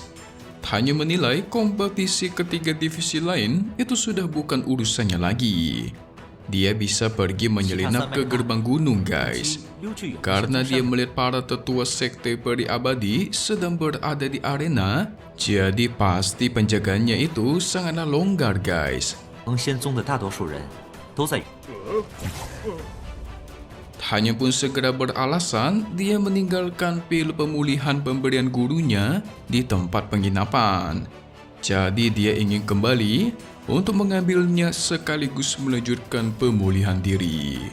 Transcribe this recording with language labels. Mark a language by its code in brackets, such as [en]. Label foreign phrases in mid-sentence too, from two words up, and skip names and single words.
[id] Tan Yun menilai kompetisi ketiga divisi lain itu sudah bukan urusannya lagi. dia bisa pergi menyelinap ke gerbang gunung guys. Karena dia melihat para tetua sekte peri abadi sedang berada di arena, jadi pasti penjaganya itu sangatlah longgar guys. [zh] 蒙仙宗的大多数人都在。 [id] Hanya pun segera beralasan dia meninggalkan pil pemulihan pemberian gurunya di tempat penginapan. Jadi dia ingin kembali untuk mengambilnya sekaligus melanjutkan pemulihan diri.